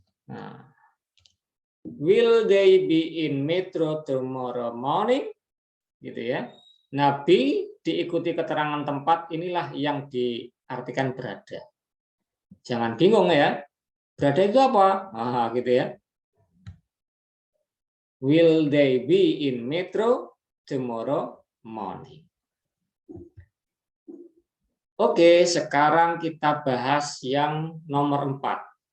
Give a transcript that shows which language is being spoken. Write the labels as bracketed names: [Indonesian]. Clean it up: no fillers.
[English] Nah, will they be in metro tomorrow morning? [Indonesian] Gitu ya. Nah, be diikuti keterangan tempat, inilah yang diartikan berada. Jangan bingung ya. Berada itu apa? Ah, gitu ya. [English] Will they be in metro tomorrow morning? [Indonesian] Oke, sekarang kita bahas yang nomor 4.